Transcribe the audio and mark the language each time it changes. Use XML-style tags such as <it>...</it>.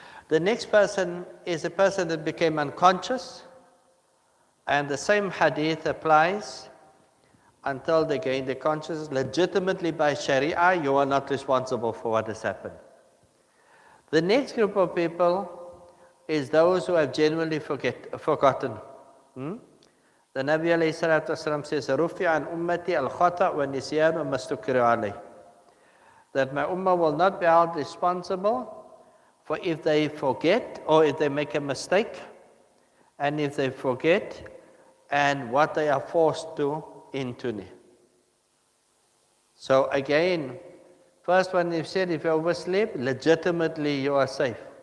<en>The next person is a person that became unconscious, and the same hadith applies until they gain their consciousness. Legitimately by Sharia, you are not responsible for what has happened. The next group of people is those who have genuinely forgotten. The Nabi alayhi salatu wasalam says,</en> <ar>رُفِعَ عَنْ أُمَّتِي الْخَطَأُ وَالنِّسْيَانُ وَمَا اسْتُكْرِهُ عَلَيْهِ.</ar> <en>That my ummah will not be held responsible for if they forget or if they make a mistake, and if they forget and what they are forced to into. So again, first one we've said, if you oversleep, legitimately you are safe.</en>